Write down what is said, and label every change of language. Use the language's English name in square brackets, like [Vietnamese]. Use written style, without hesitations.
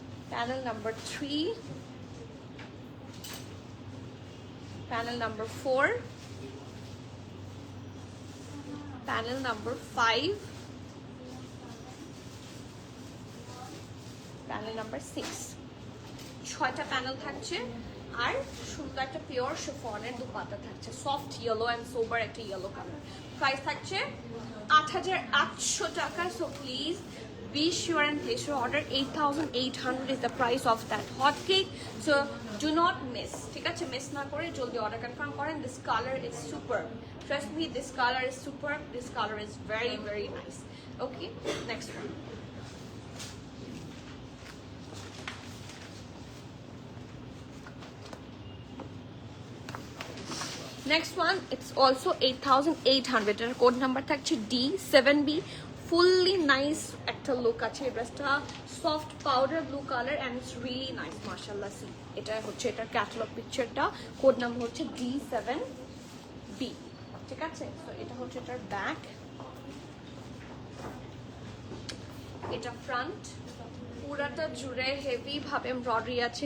[Bangla] Panel number 3, panel number 4, panel number 5, panel number 6। 6টা panel থাকছে। আর সুন্দর একটা পিওর শিফনের দুপাট্টা থাকছে, সফট ইয়েলো অ্যান্ড সোবার একটা ইয়েলো কালার। প্রাইস থাকছে 8800 টাকা। [English] So please be sure and place your order. 8,800 is the price of that hot cake, so do not miss. [Bangla] ঠিক আছে, মিস না করে জলদি অর্ডার কনফার্ম করেন. [English] This color is superb, trust me, this color is superb, this color is very very nice. Okay, next one. Next one, it's also 8,800 [Bangla] এর code number থাকছে D7B. Fully nice একটা look আছে এই ড্রেসটা, soft powder blue colour [English] and it's really nice [Bangla] মাশাআল্লাহ. C এটা হচ্ছে এটার ক্যাটালগ পিকচারটা, কোড নাম্বার হচ্ছে D7B. ঠিক আছে, তো এটা হচ্ছে এটার ব্যাক, এটা ফ্রন্ট, পুরাটা জুড়ে হেভি ভাবে এমব্রয়ডারি আছে.